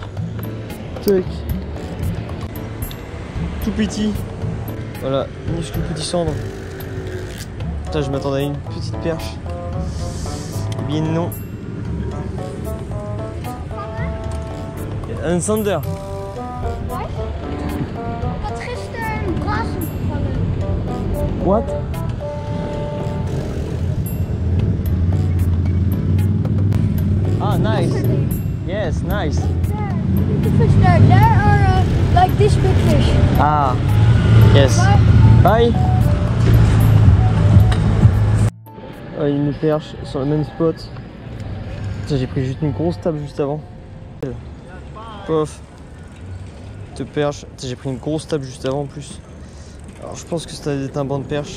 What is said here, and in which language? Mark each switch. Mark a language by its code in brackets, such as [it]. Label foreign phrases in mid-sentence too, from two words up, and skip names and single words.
[fr] Tac. Tout petit. Voilà, minuscule petit cendre. Putain, je m'attendais à une petite perche. Eh bien non. Un sander. [nl] Ik had gisteren een brazen gevangen. [en] What? Ah, nice. Yes, nice. The fish there. There are like this big fish. Ah, yes. Bye. Bye. [fr] Oh, une perche sur le même spot. J'ai pris juste une grosse table juste avant. Pof. Te perche. J'ai pris une grosse table juste avant en plus. Alors je pense que c'était un banc de perche.